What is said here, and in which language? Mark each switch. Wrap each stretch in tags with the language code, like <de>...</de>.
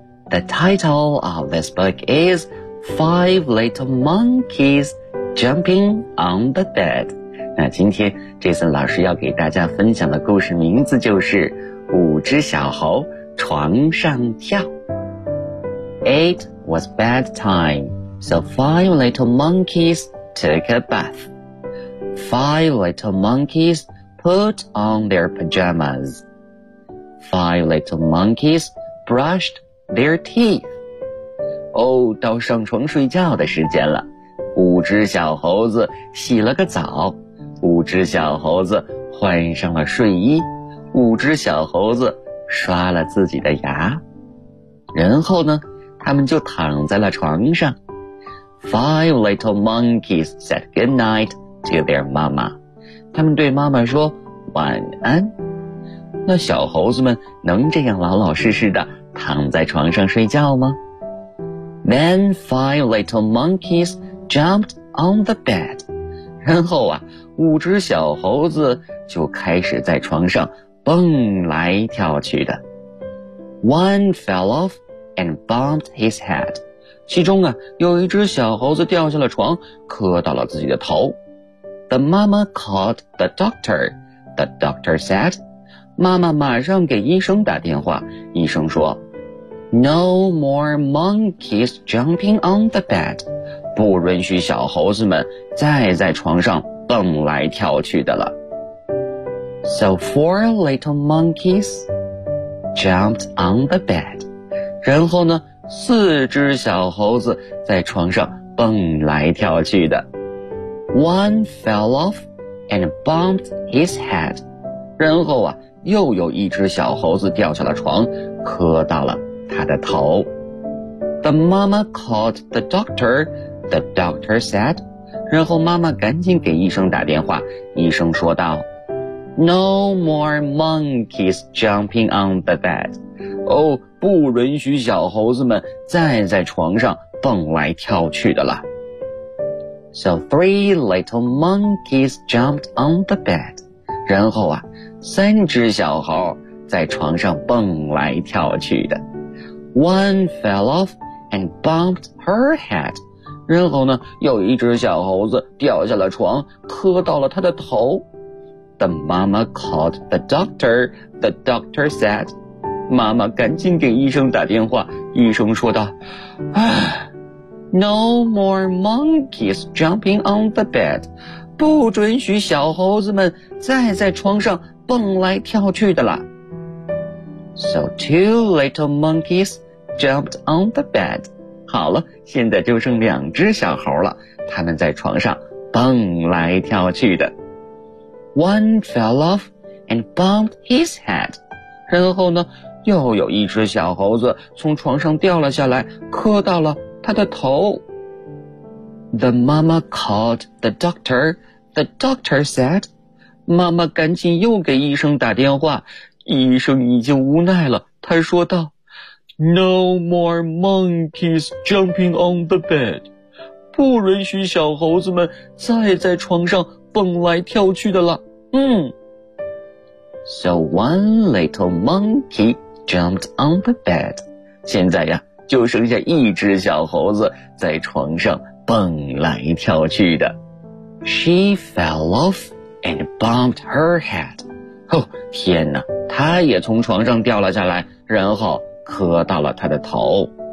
<en>The title of this book is Five Little Monkeys Jumping on the Bed.</en> <zh>那今天 Jason 老师要给大家分享的故事名字就是五只小猴床上跳。</zh> <en>It was bedtime, so five little monkeys took a bath. Five little monkeys put on their pajamas. Five little monkeys brushed their teeth.</en> <zh>哦，到上床睡觉的时间了。五只小猴子洗了个澡。五只小猴子换上了睡衣。五只小猴子刷了自己的牙。然后呢，他们就躺在了床上。</zh> <en>Five little monkeys said goodnight. To their mama.</en> <zh>他们对妈妈说晚安。那小猴子们能这样老老实实的躺在床上睡觉吗？</zh> <en>Then five little monkeys jumped on the bed.</en> <zh>然后啊，五只小猴子就开始在床上蹦来跳去的。</zh> <en>One fell off and bumped his head.</en> <zh>其中啊，有一只小猴子掉下了床，磕到了自己的头。</zh> <en>The mama called the doctor. The doctor said,</en> <zh>妈妈马上给医生打电话。医生说</zh> <en>No more monkeys jumping on the bed.</en> <zh>不允许小猴子们再在床上蹦来跳去的了。</zh> <en>So four little monkeys jumped on the bed.</en> <zh>然后呢，四只小猴子在床上蹦来跳去的。</zh> <en>One fell off and bumped his head.</en> <zh>然后啊，又有一只小猴子掉下了床，磕到了他的头。</zh> <en>The mama called the doctor. The doctor said.</en> <zh>然后妈妈赶紧给医生打电话，医生说道</zh> <en>No more monkeys jumping on the bed.</en> <zh>哦，不允许小猴子们再在床上蹦来跳去的了。</zh> <en>So three little monkeys jumped on the bed.</en> <zh>然后啊，三只小猴在床上蹦来跳去的。</zh> <en>One fell off and bumped her head.</en> <zh>然后呢，有一只小猴子掉下了床，磕到了他的头。</zh> <en>The mama called the doctor. The doctor said.</en> <zh>妈妈赶紧给医生打电话，医生说道，唉。</zh> <en>No more monkeys jumping on the bed.</en> <zh>不准许小猴子们再在床上蹦来跳去的了。</zh> <en>So two little monkeys jumped on the bed.</en> <zh>好了，现在就剩两只小猴了，他们在床上蹦来跳去的。</zh> <en>One fell off and bumped his head.</en> <zh>然后呢，又有一只小猴子从床上掉了下来，磕到了他的头。</zh> <en>The mama called the doctor. The doctor said,</en> <zh>妈妈赶紧又给医生打电话，医生已经无奈了，他说道</zh> <en>No more monkeys jumping on the bed.</en> <zh>不允许小猴子们再在床上蹦来跳去的了。嗯。</zh> <en>So one little monkey jumped on the bed.</en> <zh>现在呀，就剩下一只小猴子在床上蹦来跳去的。</zh> <en>She fell off and bumped her head.</en> <zh>哦，天哪，她也从床上掉了下来，然后磕到了她的头。</zh>